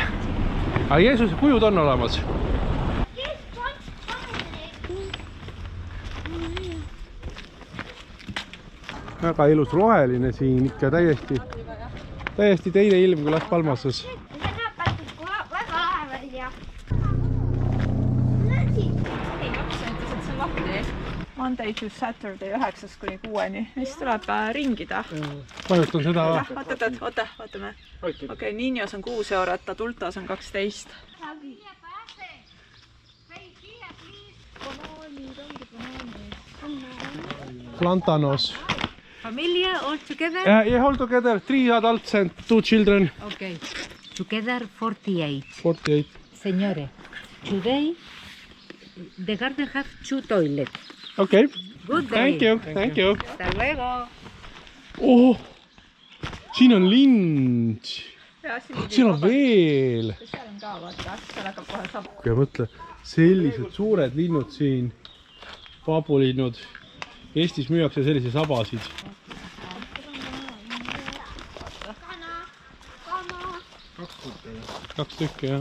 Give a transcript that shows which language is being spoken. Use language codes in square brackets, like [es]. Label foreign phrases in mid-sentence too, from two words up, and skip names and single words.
[et] Aga Jeesuse kujud on olemas. Väga ilus roheline siin, ikka täiesti teine ilm kui Las Palmases. See näeb väga lahe välja. Ei, laps ütles, et see on lahti. [en] Monday to Saturday 9–6. [et] Siis tuleb ringida. Vajutan seda. Ootame. Okei, Niños on 6 eurot, adultos on 12. Plantanos. [en] Familia all together? Yeah, all together, 3 adults and 2 children. Okay. Together 48. 48. Señores, today the garden have 2 toilets. Okay. Good day. Thank you. [es] Hasta luego. [et] Oh, siin on lind. Siin on veel. Seal on ka, vaata, seal hakkab kohe saab. Ja mõtle, sellised suured linnud siin. Pabulinnud. Eestis müüakse sellise sabasid. Kaks tükki, jah.